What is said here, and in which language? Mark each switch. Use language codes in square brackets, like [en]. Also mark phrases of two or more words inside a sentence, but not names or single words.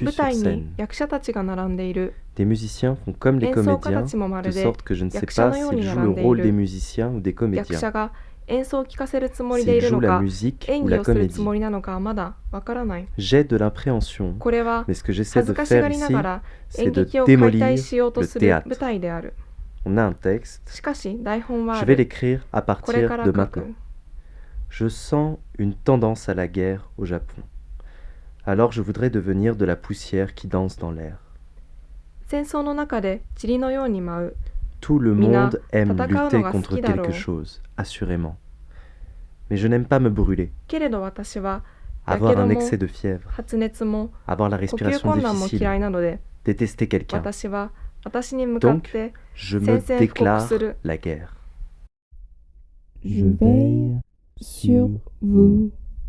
[ja] 舞 [fr] sur [ja] 台に [fr] scène. [ja] 役者たちが並んでいる。 [fr] Des musiciens font comme les [ja] 演奏家 [fr] comédiens, [ja] たちもまる [fr] de [ja] で [fr] sorte que je ne sais [ja] 役者 [fr] pas [ja] のよう [fr] s'ils [ja] に [fr] jouent [ja] 並 [fr] le [ja] んでい [fr] rôle des [ja] る。 [fr] musiciens ou des [ja] 役 [fr] comédiens. [ja] 者が演奏を聴かせるつもりでい [fr] S'ils [ja] るの [fr] jouent la [ja] か、 [fr] musique [ja] 演 [fr] ou [ja] 技 [fr] la [ja] をするつ [fr] comédie. [ja] もりなのかはまだわからない。 [fr] J'ai de l'appréhension, [ja] これは [fr] mais ce que j'essaie [ja] 恥ず [fr] de [ja] かしが [fr] faire [ja] りな [fr] ici, [ja] がら [fr] c'est [ja] 演 [fr] de [ja] 劇を解体 [fr] démolir [ja] しようと [fr] le [ja] する [fr] théâtre. [ja] 舞台である。 [fr] On a un texte, [ja] しかし台本は [fr] je [ja] あ [fr] vais [ja] る。 [fr] l'écrire à [ja] これ [fr] partir [ja] から [fr] de [ja] 書く。 [fr] maintenant. Je sens une tendance à la guerre au Japon. Alors je voudrais devenir de la poussière qui danse dans l'air. [ja] 戦争の中で塵のように舞う。 [fr] Tout le [ja] Mina, [fr] monde aime [ja] tatakawa [fr] lutter [ja] のが [fr] contre [ja] 好きだろ. [fr] quelque chose, assurément. Mais je n'aime pas me brûler, [ja] けれど私はや [fr] avoir [ja] けど [fr] un [ja] も [fr] excès de fièvre, [ja] 発熱も [fr] avoir la [ja] 呼吸 [fr] respiration [ja] 困難も嫌い [fr] difficile, [ja] なので、 [fr] détester quelqu'un. [ja] 私は私に向かっ [fr] Donc, [ja] て [fr] je me [ja] 宣戦布告 [fr] déclare [ja] する。 [fr] la guerre. Je veille sur vous.